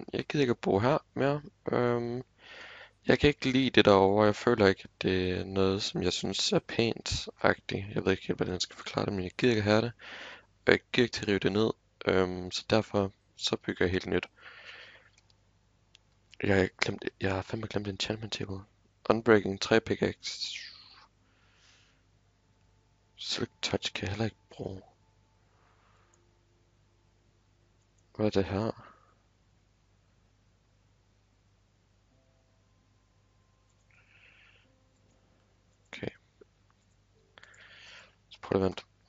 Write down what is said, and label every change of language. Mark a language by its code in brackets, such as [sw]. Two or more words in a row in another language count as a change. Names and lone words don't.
[da] Jeg gider ikke at bo her mere. Jeg kan ikke lide det derovre. Jeg føler ikke, at det er noget, som jeg synes er pænt-agtigt. Jeg ved ikke helt, hvordan jeg skal forklare det, men jeg gider ikke have det. Og jeg gider ikke til at rive det ned. Så derfor så bygger jeg helt nyt. Jeg har fandme glemt [en] enchantment table. Unbreaking 3 pickaxe. Silk touch [da] kan jeg heller ikke bruge. Hvad er det her? Okay, så prøv at vente.